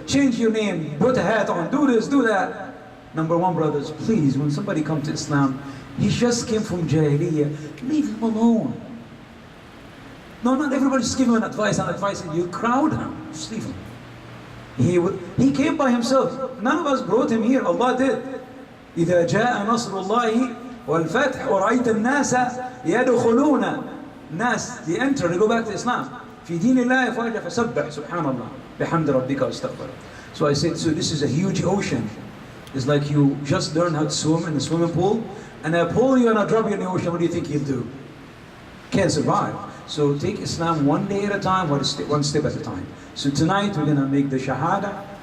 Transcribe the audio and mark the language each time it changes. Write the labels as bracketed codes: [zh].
[en] Change your name, put a hat on, do this, do that. Number one, brothers, please, when somebody comes to Islam, he just came from Jahiliyyah, leave him alone. No, not everybody just give him advice, and you crowd him, just leave him. He came by himself. None of us brought him here, Allah did. [ar] إذا جاء نصر الله والفتح ورأيت الناس يدخلون. [en] Nas, they enter, they go back to Islam. [ar] في دين الله فاجأ فسبح سبحان الله بحمد ربك واستغفر. [en] So I said, so this is a huge ocean. It's like you just learn how to swim in the swimming pool, and I pull you and I drop you in the ocean. What do you think you'll do? Can't survive. So take Islam one day at a time, one step at a time. So tonight we're going to make the Shahada.